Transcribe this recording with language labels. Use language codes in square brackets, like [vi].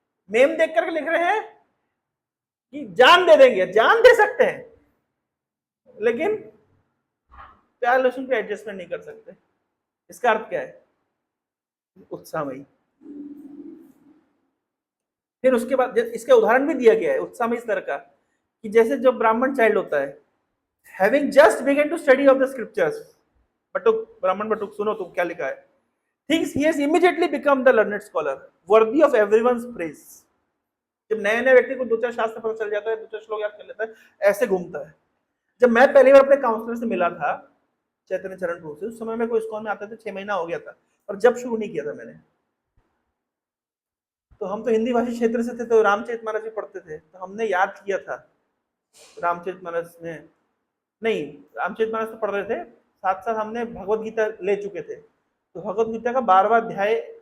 [hi] Ma'am देख करके लिख रहे हैं कि जान दे देंगे, जान दे सकते हैं लेकिन प्यार लहसुन पे एडजस्टमेंट नहीं कर सकते. इसका अर्थ क्या है? उत्साहमयी. फिर उसके बाद इसका उदाहरण भी दिया गया है उत्साहमयी इस तरह का कि जैसे जो ब्राह्मण चाइल्ड होता है, [en] having just begun to study of the scriptures, [hi] बटुक, ब्राह्मण बटुक, सुनो तुम क्या लिखा है. [en] Thinks he has immediately become the learned scholar, worthy of everyone's praise. [hi] जब नए नए व्यक्ति को 2-4 शास्त्र पता चल जाता है, 2-4 श्लोक याद कर लेता है, ऐसे घूमता है. जब मैं पहली बार अपने काउंसलर से मिला था चैतन्य चरण प्रभु से, उस समय में कोई इस्कॉन में आते थे, 6 महीना हो गया था, और जब शुरू नहीं किया था मैंने, तो हम तो हिंदी भाषी क्षेत्र से थे, तो रामचरितमानस भी पढ़ते थे, तो हमने याद किया था रामचरितमानस में, नहीं रामचरितमानस तो पढ़ रहे थे, साथ साथ हमने भगवत गीता ले चुके थे. तो भगवत गीता का 12वां अध्याय